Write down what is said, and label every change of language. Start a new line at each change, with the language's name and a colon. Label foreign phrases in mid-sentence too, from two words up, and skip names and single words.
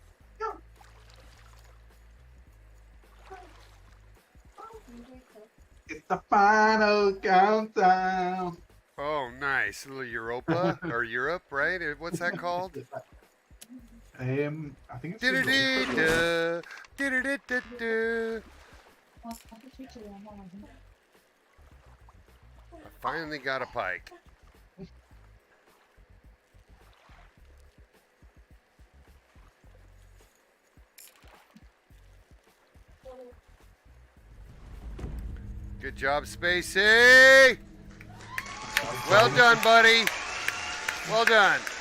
English: It's the final countdown. Oh, nice. A little Europa or Europe, right? What's that called? I think it's Du-du-du-du, du-du-du-du-du. I finally got a pike. Good job, Spacey. Well done, buddy. Well done.